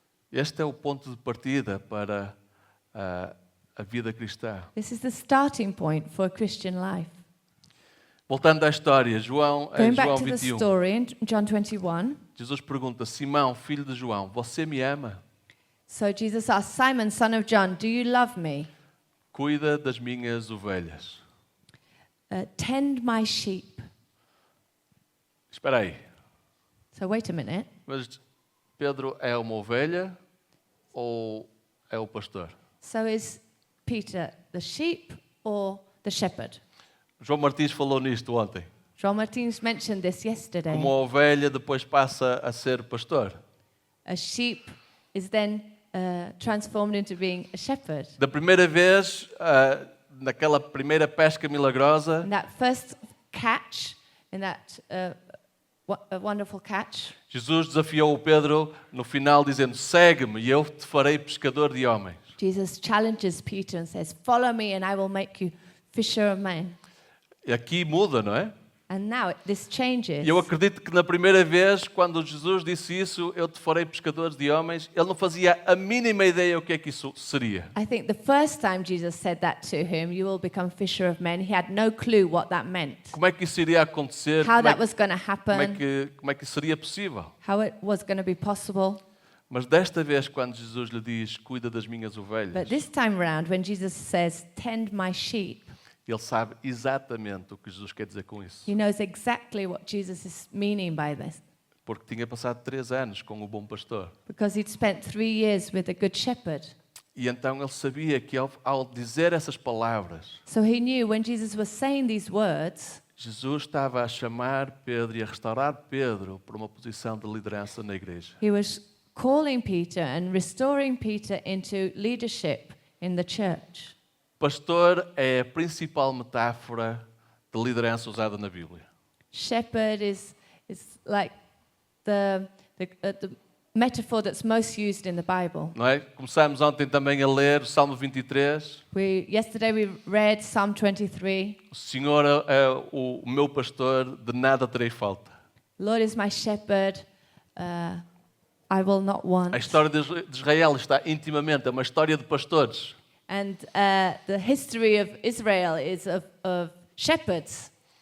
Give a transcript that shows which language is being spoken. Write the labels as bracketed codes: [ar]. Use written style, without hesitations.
[pt] Este é o ponto de partida para a vida cristã. [en] This is the starting point for a Christian life. [pt] Voltando à história, em [en] Going [pt] João [en] back to the [pt] 21, [en] story in John 21. [pt] Jesus pergunta: Simão, filho de João, você me ama? [en] So Jesus asked Simon, son of John, do you love me? [pt] Cuida das minhas ovelhas. [en] Tend my sheep. [pt] Espera aí, [en] So wait a minute. [pt] mas Pedro é uma ovelha ou é o pastor? [en] So is Peter the sheep or the shepherd? [pt] João Martins falou nisto ontem. [en] João Martins mentioned this yesterday. [pt] Como a ovelha depois passa a ser pastor. [en] A sheep is then transformed into being a shepherd. [pt] Da primeira vez, naquela primeira pesca milagrosa, [en] In that first catch, in that wonderful catch, [pt] Jesus desafiou o Pedro no final dizendo: segue-me e eu te farei pescador de homens. [en] Jesus challenges Peter and says, follow me and I will make you fisher of men. [pt] E aqui muda, não é? [en] And now this changes. [pt] E eu acredito que na primeira vez, quando Jesus disse isso, eu te farei pescadores de homens, ele não fazia a mínima ideia o que é que isso seria. [en] I think the first time Jesus said that to him, you will become fisher of men, he had no clue what that meant. [pt] Como é que isso iria acontecer? [en] How [pt] Como é [en] that was going to happen, [pt] como é que isso seria possível? [en] how it was going to be possible. [pt] Mas desta vez, quando Jesus lhe diz: cuida das minhas ovelhas, [en] But this time round, when Jesus says, tend my sheep, [pt] ele sabe exatamente o que Jesus quer dizer com isso. [en] he knows exactly what Jesus is meaning by this. [pt] Porque tinha passado 3 anos com o bom pastor. [en] Because he'd spent 3 years with a good shepherd. [pt] E então ele sabia que ao dizer essas palavras, [en] So he knew when Jesus was saying these words, [pt] Jesus estava a chamar Pedro e a restaurar Pedro para uma posição de liderança na igreja. [en] he was calling Peter and restoring Peter into leadership in the church. [pt] Pastor é a principal metáfora de liderança usada na Bíblia. [en] Shepherd is like the metaphor that's most used in the Bible. [pt] Não é? Começámos ontem também a ler o Salmo 23. [en] Yesterday we read Psalm 23. [pt] O Senhor é o meu pastor, de nada terei falta. [en] Lord is my shepherd, I will not want. [pt] A história de Israel está intimamente, é uma história de pastores. [en] And the history of Israel is of shepherds.